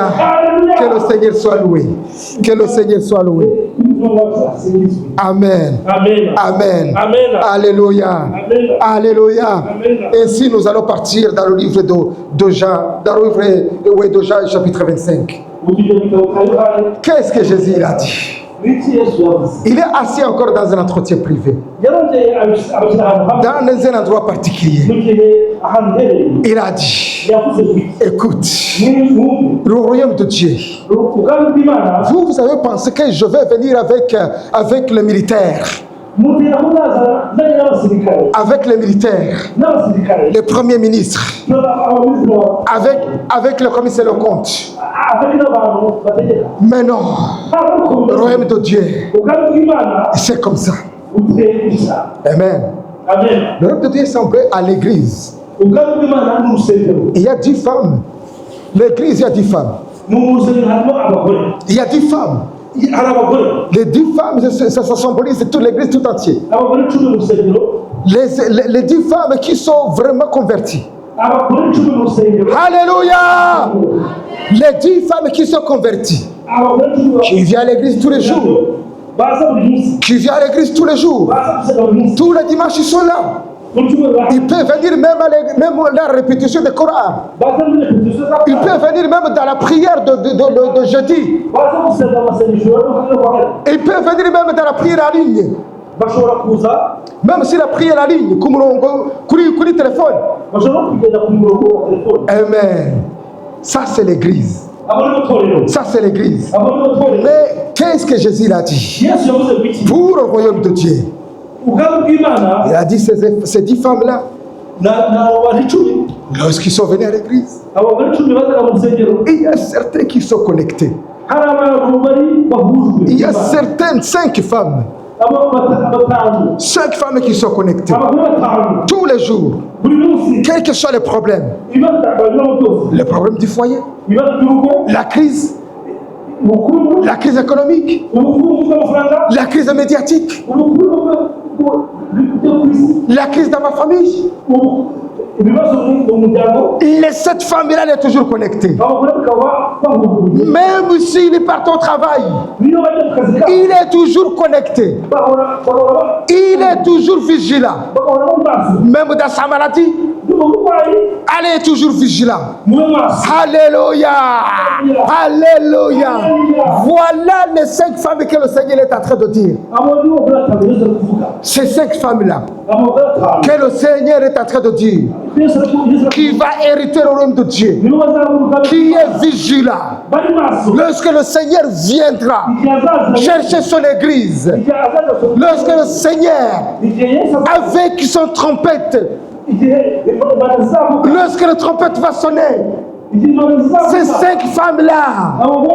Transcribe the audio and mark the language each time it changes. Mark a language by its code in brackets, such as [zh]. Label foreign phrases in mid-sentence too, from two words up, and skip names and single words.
[fr] Que le Seigneur soit loué. Que le Seigneur soit loué. Amen. Amen. Alléluia. Alléluia. Ainsi nous allons partir dans le livre de Jean, dans le livre de Jean, chapitre 25. Qu'est-ce que Jésus a dit? [rw] n'iki Yesu yavuze. [fr] Il est assis encore dans un entretien privé, [rw] Yarongeye abashyira ahantu hamwe [fr] dans un endroit particulier. [rw] mu gihe ahantu herereye. [fr] Il a dit, [rw] Yavuze ngo [fr] écoute, [rw] mwumve [fr] le royaume de Dieu, [rw] ubwami bw'Imana [fr] vous avez pensé que je vais venir avec les militaires, [rw] mutera muzaza nzanye n'abasirikare [fr] avec les militaires, [rw] n'abasirikare [fr] les premiers ministres, [rw] abaminisitiri [fr] avec le commissaire le compte. [rw] abari n'abantu bategeka. [fr] Mais non, [rw] Ntabwo [fr] le royaume de Dieu, [rw] ubwami bw'Imana [fr] c'est comme ça. [rw] buteye gusa. [fr] Amen. [rw] Amen. [fr] Le royaume de Dieu est semblé à l'église. [rw] Ubwami bw'Imana ni urusengero. [fr] Il y a 10 femmes. L'église, il y a 10 femmes. [rw] Mu rusengero harimo abagore. [fr] Il y a 10 femmes. [rw] Hari abagore. [fr] Les 10 femmes, ça symbolise toute l'église tout entière. [rw] Abagore 10 mu rusengero. [fr] Les 10 femmes qui sont vraiment converties. [rw] Abagore 10 mu rusengero. [fr] Alléluia! Les 10 femmes qui sont converties, [rw] Abagore 10 [fr] qui viennent à l'église tous les jours, [rw] baza buri munsi. [fr] qui viennent à l'église tous les jours, [rw] Baza gusenga buri munsi. [fr] tous les dimanches ils sont là. [rw] Mu cyumweru [fr] Ils peuvent venir même à la répétition du Coran. [rw] baza muri repetition za [fr] Ils peuvent venir même dans la prière de jeudi. [rw] baza gusenga amasengesho yo kwa Hera. [fr] Ils peuvent venir même dans la prière en ligne. [rw] Bashobora kuza [fr] Même si la prière en ligne, comme [rw] kuri téléphone. bashobora kugenda ku murongo wa telefone. [fr] Amen. Ça c'est l'église. [rw] Abo ni itorero. [fr] Ça c'est l'église. [rw] Abo ni itorero. [fr] Mais qu'est-ce que Jésus a dit? [rw] Yesu yavuze biki? [fr] Pour le royaume de Dieu. [rw] Ubwami bw'Imana [fr] Il a dit ces 10 femmes-là, [rw] na bari 10. [fr] lorsqu'ils sont venus à l'église, [rw] Abagore 10 bazaga mu rusengero. [fr] il y a certains qui sont connectés. [rw] Hari abantu bari bahujwe. [fr] Il y a certaines 5 femmes. [rw] Abo batanu. [fr] 5 femmes qui sont connectées. [rw] Abagore batanu. [fr] Tous les jours. [rw] Buri munsi. [fr] Quels que soient les problèmes. [rw] Ibibazo byose. [fr] Le problème du foyer, [rw] Ibibazo by'urugo. [fr] la crise, [rw] Ubukungu. [fr] la crise économique, [rw] Ubukungu bw'amafaranga. [fr] la crise médiatique, [rw] Ubukungu bwo ku isi. [fr] la crise dans ma famille. [rw] Ibibazo mu muryango. [fr] Les 7 femmes-là, elles sont toujours connectées. [rw] Abagore bakaba bahujwe. [fr] Même s'il part au travail, [rw] Niyo bajya mu kazi kabo. [fr] il est toujours connecté. [rw] Bahora [fr] Il est toujours vigilant. [rw] mu maso. [fr] Même dans sa maladie, [rw] N'uburwayi [fr] elle est toujours vigilant. [rw] mu maso. [fr] Alléluia. Alléluia. Voilà les 5 femmes que le Seigneur est en train de dire. [rw] Abo ni bo batanu Yesu ari kuvuga. [fr] Ces 5 femmes-là [rw] Abagore batanu. [fr] que le Seigneur est en train de dire, [rw] Yesu ari kuvuga. [fr] qui va hériter le royaume de Dieu, [rw] Nibo bazamuka. [fr] qui est vigilant. [rw] Bari maso. [fr] Lorsque le Seigneur viendra [rw] Igihe azaza. [fr] chercher son église, [rw] Igihe azaza. [fr] lorsque le Seigneur, [rw] Igihe Yesu azaza. [fr] avec son trompette, [rw] Igihe bazamuka. [fr] lorsque la trompette va sonner, [rw] Igihe bazamuka. [fr] ces 5 femmes-là [rw] Abagore